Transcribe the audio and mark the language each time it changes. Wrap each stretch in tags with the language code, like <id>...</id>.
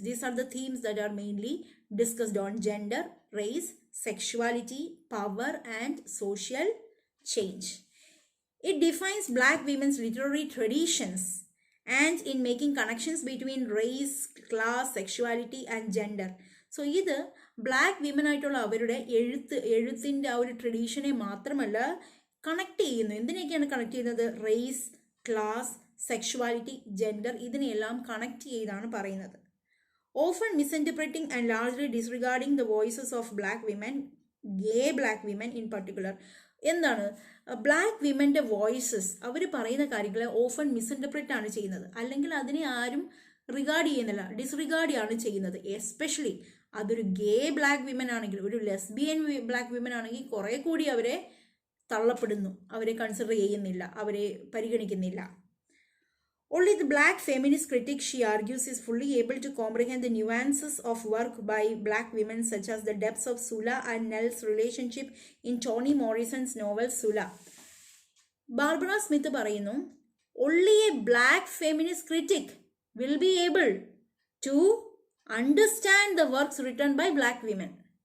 <en>These are the themes that are mainly discussed on: gender, race, sexuality, power, and social change. It defines black women's literary traditions and in making connections between race, class, sexuality, and gender.</en> <ml>So ഇത് black women ആയിട്ടുള്ള അവരുടെ എഴുത്തിൻ്റെ ആ ഒരു ട്രഡീഷനെ മാത്രമല്ല connect ചെയ്യുന്നു. എന്തിനൊക്കെയാണ് connect ചെയ്യുന്നത്? Raise, class, sexuality, gender, ഇതിനെല്ലാം കണക്ട് ചെയ്താണ് പറയുന്നത്.</ml> <en>Often misinterpreting and largely disregarding the voices of black women, gay black women in particular.</en> <ml>എന്താണ് ബ്ലാക്ക് വിമൻ്റെ വോയിസസ്? അവർ പറയുന്ന കാര്യങ്ങളെ ഓഫൺ മിസ്ഇൻറ്റർപ്രറ്റ് ആണ് ചെയ്യുന്നത്, അല്ലെങ്കിൽ അതിനെ ആരും റിഗാർഡ് ചെയ്യുന്നില്ല, ഡിസ്റിഗാർഡ് ആണ് ചെയ്യുന്നത്. എസ്പെഷ്യലി അതൊരു ഗേ ബ്ലാക്ക് വിമൻ ആണെങ്കിൽ, ഒരു ലെസ്ബിയൻ ബ്ലാക്ക് വിമൻ ആണെങ്കിൽ കുറേ കൂടി അവരെ തള്ളപ്പെടുന്നു, അവരെ കൺസിഡർ ചെയ്യുന്നില്ല, അവരെ പരിഗണിക്കുന്നില്ല.</ml> <en>Only the black feminist critic, she argues, is fully able to comprehend the nuances of work by black women, such as the depths of Sula and Nell's relationship in Toni Morrison's novel Sula. Barbara Smith</en> <ml>പറയുന്നു,</ml> <en>only a black feminist critic will be able to understand the works written by black women.</en>